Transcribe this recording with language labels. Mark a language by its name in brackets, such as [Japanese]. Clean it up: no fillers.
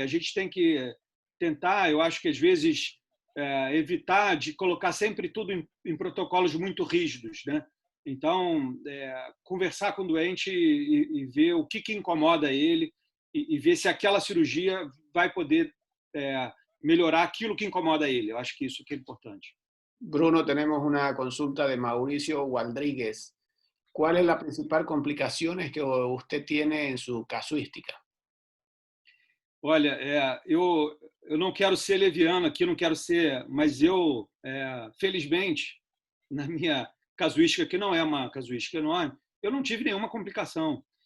[Portuguese] A gente tem que tentar, eu acho que, às vezes, evitar de colocar sempre tudo em protocolos muito rígidos, né? Então, conversar com o doente e ver o que incomoda ele e ver se aquela cirurgia vai poder melhorar aquilo que incomoda ele. Eu acho que isso que é importante. [Spanish] Bruno, tenemos una consulta de Mauricio Waldríguez. ¿Cuál es la principal complicación que usted tiene en su casuística? [Portuguese] Olha, eu não quero ser leviano aqui, não quero ser, mas eu, felizmente, na minha casuística, que não é uma casuística enorme, eu não tive nenhuma complicação.